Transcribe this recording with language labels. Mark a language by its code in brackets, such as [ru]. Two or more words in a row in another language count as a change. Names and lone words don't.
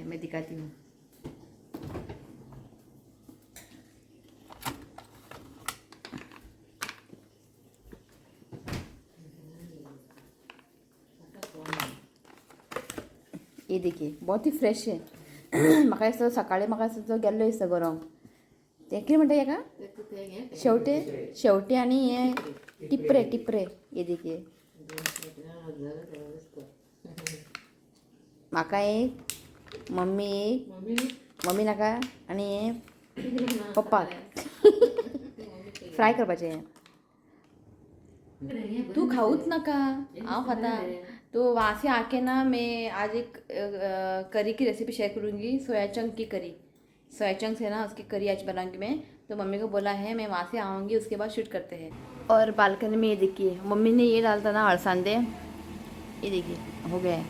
[hi] मैं दिखाती हूँ। ये देखिए बहुत ही फ्रेश है। [kok] म्हाका दिसता सकाळी म्हाका दिसता तो गेल्लो दिसता गौरव, ते कितें म्हणटा हेका शेवटे शेवटे आणि हे टिपरे टिपरे। [hi] ये देखिए [kok] म्हाका एक, मम्मी एक, मम्मी नाका, आणि हे पप्पा फ्राय करपाचे। तू खाऊच नका, आओ खाता। [hi] तो वहाँ से आके ना मैं आज एक करी की रेसिपी शेयर करूँगी, [en] soya chunk [hi] की करी। [en] soya chunk [hi] है ना, उसकी करी आज बनाऊंगी मैं। तो मम्मी को बोला है मैं वहाँ से आऊँगी, उसके बाद शूट करते हैं। और बालकनी में ये देखिए मम्मी ने ये डालता ना अड़सांदे, ये देखिए हो गया है।